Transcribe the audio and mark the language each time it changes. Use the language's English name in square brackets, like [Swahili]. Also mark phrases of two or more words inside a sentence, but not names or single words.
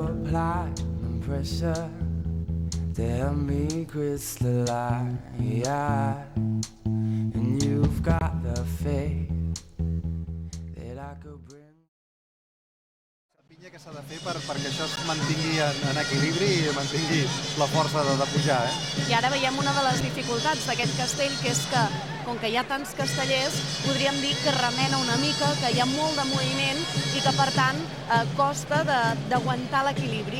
[English] applying pressure to help me crystallize, and you've got the faith that I could bring. [Catalan] Què s'ha de fer perquè això es mantingui en equilibri i mantingui la força de pujar, I ara veiem una de les dificultats d'aquest castell, que és que, com que hi ha tants castellers, podríem dir que remena una mica, que hi ha molt de moviment i que, per tant, costa d'aguantar l'equilibri.